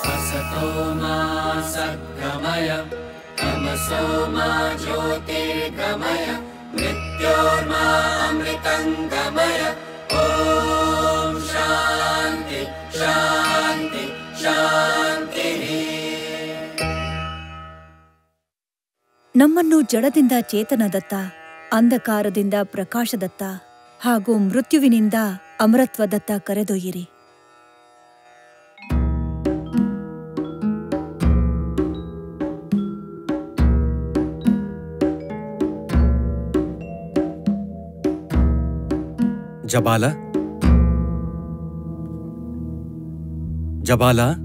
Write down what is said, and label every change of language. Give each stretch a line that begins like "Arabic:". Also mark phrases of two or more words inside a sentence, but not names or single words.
Sanskrit: असतो मा सद्गमय तमसो मा ज्योतिर्गमय मृत्योर्मा अमृतंगमय ओम शांति शांति ಶಾಂತಿ.
Kannada: ನಮ್ಮನ್ನು ಜಡದಿಂದ ಚೇತನದತ್ತ, ಅಂಧಕಾರದಿಂದ ಪ್ರಕಾಶದತ್ತ ಹಾಗೂ ಮೃತ್ಯುವಿನಿಂದ ಅಮರತ್ವದತ್ತ ಕರೆದೊಯ್ಯಿರಿ. ಜಬಾಲ, ಜಬಾಲ,